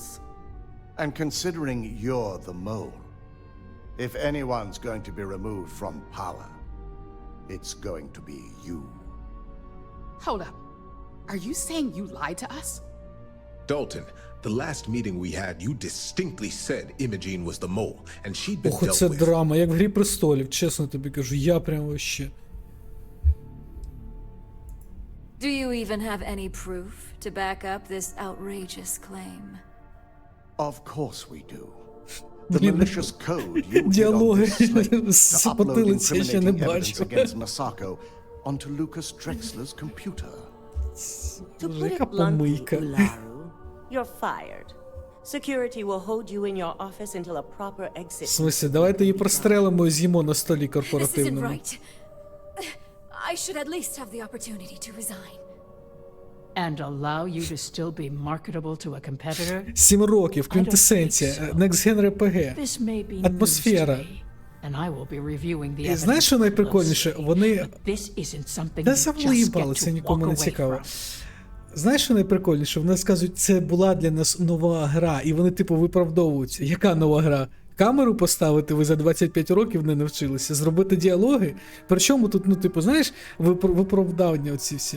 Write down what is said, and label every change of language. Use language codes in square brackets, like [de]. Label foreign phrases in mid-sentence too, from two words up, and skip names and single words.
[en] And considering you're the mole, if anyone's going to be removed from power, it's going to be you. Hold up. Are you saying you lied to us? Dalton, the last meeting we had, you distinctly said Imogene was the mole, and she'd been [uk] Ох, [en] dealt [uk] це [en] with. [uk] драма, як в Грі престолів, чесно тобі кажу, я прям вообще. [en] Do you even have any proof to back up this outrageous claim? Of course we do. The malicious code you hid on this slate to upload incriminating evidence against Misako onto Lucas Drexler's computer. To put it bluntly, Ularu, you're fired. Security will hold you in your office until a proper exit. [ru] В смысле, [uk] давайте її прострелимо і з'їмо на столі [en] This isn't [uk] корпоративному. [en] right. I should at least have the opportunity to resign. And allow you to still be marketable to a competitor? [uk] 7 років, квінтесенція, [en] Next Gen RPG, This may be news to [uk] атмосфера. [en] me, and I will be reviewing the [uk] І знаєш, що [en] evidence [uk] найприкольніше? [en] closely. [uk] Вони... [en] But this isn't something [uk] Та [en] you [uk] завлиїбали, [en] just [uk] це [en] get to [uk] нікому [en] walk [uk] не [en] away [uk] цікаво. [en] from. [uk] Знаєш, що найприкольніше? Вони сказують, це була для нас нова гра, і вони, типу, виправдовуються. Яка нова гра? Камеру поставити ви за 25 років не навчилися? Зробити діалоги? Причому тут, ну, типу, знаєш, виправдання оці всі.